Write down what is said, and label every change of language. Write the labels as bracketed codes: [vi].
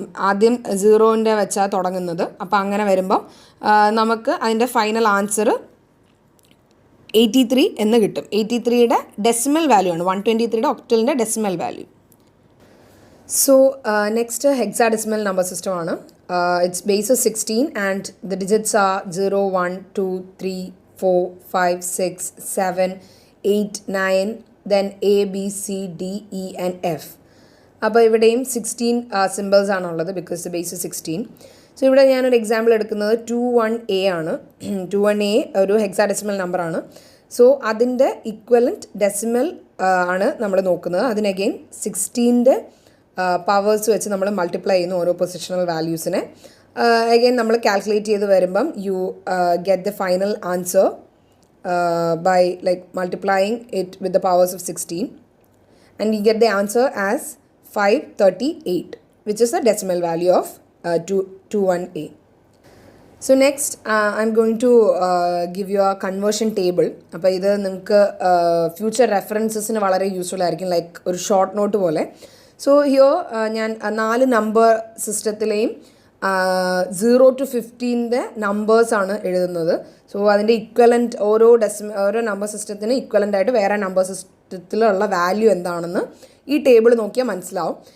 [ml] ആദ്യം 0ൻ്റെ വെച്ചാൽ തുടങ്ങുന്നത്. അപ്പോൾ അങ്ങനെ വരുമ്പോൾ നമുക്ക് അതിൻ്റെ ഫൈനൽ ആൻസർ 83 എന്ന് കിട്ടും. 83യുടെ ഡെസിമൽ വാല്യൂ ആണ് 123യുടെ ഒക്ടലിൻ്റെ decimal value. So next hexadecimal number സിസ്റ്റമാണ്. [en] It's base 16 and the digits are 0, 1, 2, 3, 4, 5, 6, 7, 8, 9, then A, B, C, D, E and F. [ml] അപ്പോൾ ഇവിടെയും 16 സിമ്പിൾസ് ആണുള്ളത് [en] Because the base 16. [ml] സോ ഇവിടെ ഞാനൊരു എക്സാമ്പിൾ എടുക്കുന്നത് 21A ആണ്. 21A ഒരു ഹെക്സാഡെസിമൽ നമ്പറാണ്. സോ അതിൻ്റെ ഇക്വലൻറ്റ് ഡെസിമൽ ആണ് നമ്മൾ നോക്കുന്നത്. അതിന് അഗെയിൻ 16ൻ്റെ പവേഴ്സ് വെച്ച് നമ്മൾ മൾട്ടിപ്ലൈ ചെയ്യുന്നു ഓരോ പൊസിഷണൽ വാല്യൂസിനെ. അഗെയിൻ നമ്മൾ കാൽക്കുലേറ്റ് ചെയ്ത് വരുമ്പം [en] You get the final answer by like multiplying it with the powers of 16, and you get the answer as 538, which is the decimal value of 21A. So next I'm going to give you a conversion table. [ml] അപ്പോൾ ഇത് നിങ്ങൾക്ക് future റെഫറൻസസിന് വളരെ useful ആയിരിക്കും, like ഒരു short note പോലെ. So here ഞാൻ 4 number സിസ്റ്റത്തിലെയും 0 to 15ൻ്റെ നമ്പേഴ്സാണ് എഴുതുന്നത്. So അതിൻ്റെ ഇക്വലൻറ്റ് ഓരോ നമ്പർ സിസ്റ്റത്തിന് ഇക്വലൻ്റ് ആയിട്ട് വേറെ നമ്പർ സിസ്റ്റത്തിലുള്ള വാല്യൂ എന്താണെന്ന് ഈ ടേബിൾ നോക്കിയാൽ മനസ്സിലാവും.